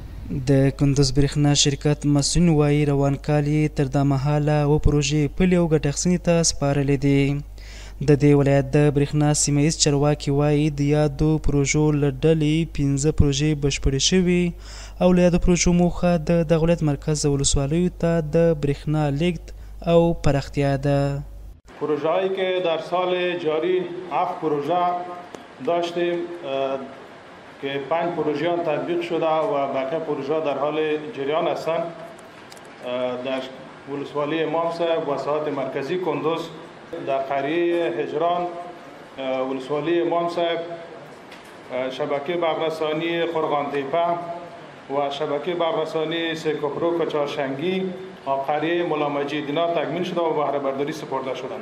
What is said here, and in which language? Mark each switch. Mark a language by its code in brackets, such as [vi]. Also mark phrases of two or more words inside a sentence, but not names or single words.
[ps] د کندوز برېښنا شرکت مسؤلین وایي روان کال یې تر دا مهاله اووه پروژې پلې او ګټه اخیستنې ته سپارلې دي. د دې ولایت د برېښنا سیمه ییز چارواکي وایي د یادو پروژو له ډلې 15 پروژې بشپړې شوي او له یادو پروژو موخه د دغه ولایت مرکز ولسوالیو ته د برېښنا لیږد او پراختیا ده. [fa] پروژه‌هایی که در سال جاری 7 پروژه داشتیم که 5 پروژه آن تطبیق شده و بقیه پروژه در حال جریان هستند. در ولسوالی امام صاحب و ساحات مرکزی کندوز، در قریه هجران ولسوالی امام صاحب، شبکه برق‌رسانی خرقان تیپه و شبکه برق‌رسانی سیکوپرو کچارشنگی و قریه مولا مجید اینا تکمیل شده و بهره برداری سپرده شدند.